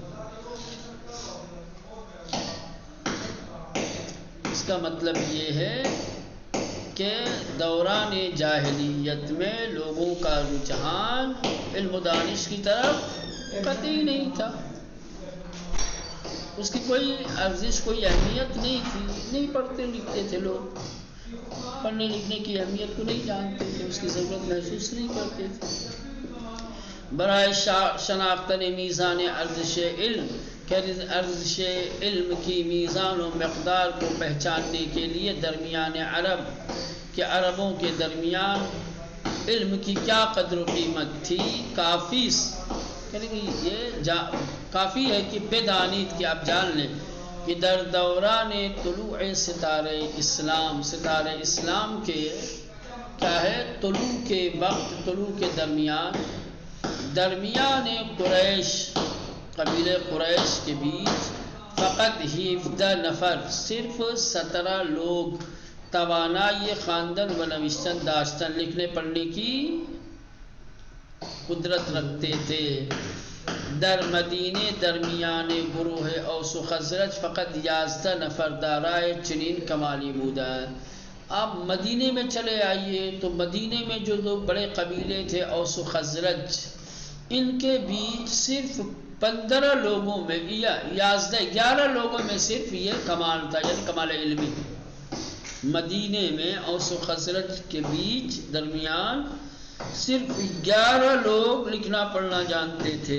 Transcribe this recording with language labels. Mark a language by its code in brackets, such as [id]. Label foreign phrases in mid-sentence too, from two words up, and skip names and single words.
[ur] اس کا مطلب یہ ہے کہ دوران جاہلیت میں لوگوں کا رجحان علم و دانش کی طرف قطعی نہیں تھا. اس کی کوئی ارزش، کوئی اہمیت نہیں تھی. نہیں پڑھتے لکھتے تھے لوگ، پڑھنے لکھنے کی اہمیت کو نہیں جانتے تھے، اس کی ضرورت محسوس نہیں کرتے تھے. [fa] برائے شناختن میزان ارزش علم، [ur] کہ ارزش علم کی میزان و مقدار کو پہچاننے کے لیے [fa] درمیان عرب [ur] کہ عربوں کے درمیان علم کی کیا قدر و قیمت تھی، یہ کافی ہے کہ بدانید کہ آپ جان لیں کہ [fa] در دوران طلوع ستارے اسلام [ur] کے کیا ہے طلوع کے وقت، طلوع کے درمیان قریش، قبیلے قریش کے بیچ فقط 17 نفر، صرف 17 لوگ [fa] توانائی خواندن و نوشتن داشتن، [ur] لکھنے پڑھنے کی قدرت رکھتے تھے. [fa] در مدینے درمیان گروہ اوس و خزرج فقط 11 نفر دارائے چنین کمالی بودند. [ur] آپ مدینے میں چلے آئیے تو مدینے میں جو دو بڑے قبیلے تھے اوس و خزرج، ان کے بیچ صرف 15 لوگوں میں یا 11 لوگوں میں صرف یہ کمال تھا، یعنی کمال علمی. مدینے میں اوس و خزرج کے بیچ درمیان صرف 11 لوگ لکھنا پڑھنا جانتے تھے.